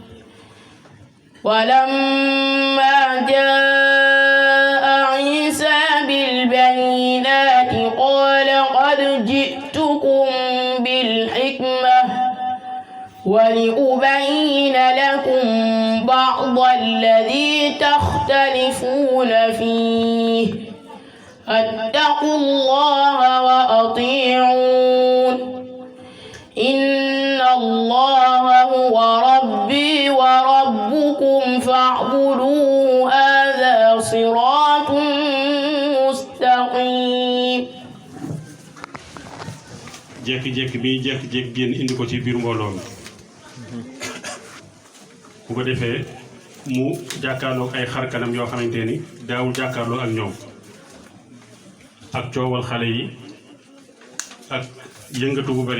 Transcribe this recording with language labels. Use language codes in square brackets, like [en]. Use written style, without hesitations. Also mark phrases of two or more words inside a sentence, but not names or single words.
[ar] ولما جاء عيسى بالبينات قال قد جئتكم بالحكمة ولأبين لكم بعض الذي تختلفون فيه فاتقوا الله وأطيعون. إن الله هو ربي وربكم فاعبدوه هذا صراط مستقيم. [wo] jékki-jékki bi jékki-jékki génn indi ko ci biir mbooloo mi bu ko defee mu jàkkaarloog ay xarkanam yoo xamante ni daawul jàkkaarloo ak ñoom ak coowal xale yi ak yëngatu bu bari